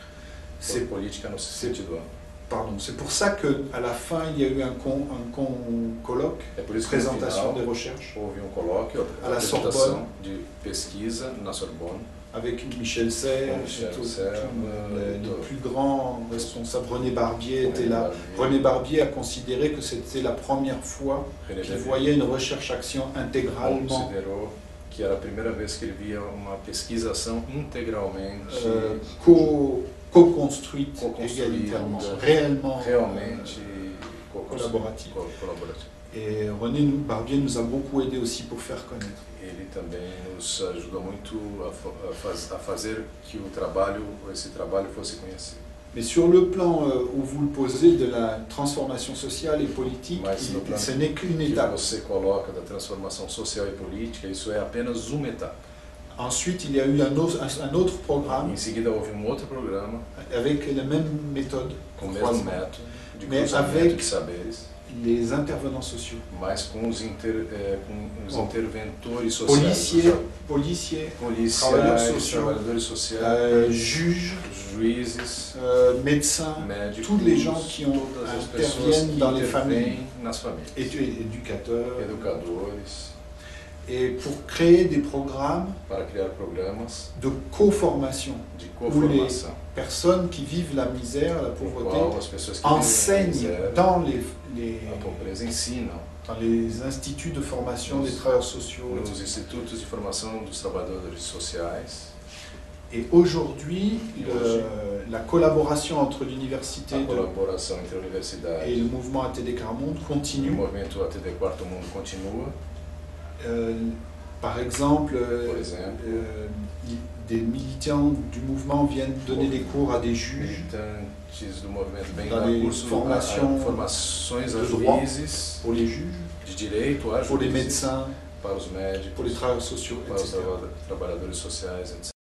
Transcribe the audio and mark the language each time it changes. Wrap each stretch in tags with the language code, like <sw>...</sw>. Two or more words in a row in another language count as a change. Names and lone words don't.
<fr>C'est pour ça qu'à la fin, il y a eu un colloque, présentation des recherches, à la Sorbonne, avec Michel Serres, les plus grands responsables. René Barbier était là. René Barbier a considéré que c'était la première fois qu'il voyait une recherche-action intégralement</fr> <pt>que era a primeira vez que ele via uma pesquisação integralmente</pt> <fr>co-construite égalitairement,</fr> <pt>realmente</pt> <fr>collaborative. Et René Barbier nous a beaucoup aidé aussi pour faire connaître.</fr> <pt>Ele também nos ajudou muito a fazer que esse trabalho fosse conhecido.</pt> <fr>Mais sur le plan où vous le posez de la transformation sociale et politique, ce n'est qu'une étape.</fr> <pt>Você coloca da transformação social e política, isso é apenas uma etapa.</pt> <fr>Ensuite, il y a eu un autre programme.</fr> <pt>Em seguida, houve outro programa.</pt> <fr>Avec la même méthode.</fr> <pt>Com o mesmo método de mais cruzamento</pt> <fr>avec</fr> <pt>de saberes.</pt> <fr>Les intervenants sociaux.</fr> <pt>Mas com os interventores sociais.</pt> <fr>Policiers,</fr> <pt>trabalhadores sociais, juízes,</pt> <fr>médecins,</fr> <pt>médicos,</pt> <fr>tous les gens qui interviennent dans les familles,</fr> <pt>éducadores,</pt> <fr>et pour créer des programmes</fr> <pt>para criar programas</pt> <fr>de co-formation, où les personnes qui vivent la misère, la pauvreté, enseignent dans dans les instituts de formation des travailleurs sociaux.</fr> <pt>Nos institutos de formação dos trabalhadores sociais.</pt> <fr>Et aujourd'hui, la collaboration entre l'université et le mouvement ATD Quart Monde continue.</fr> <pt>O movimento ATD Quarto Mundo continua.</pt> <fr>Par exemple, des militants du mouvement viennent donner des cours à des juges dans les formations de droit pour les juges, pour les médecins,</fr> <pt>para os médicos,</pt> <fr>pour les travailleurs sociaux,</fr> <pt>para os trabalhadores sociais, etc.</pt>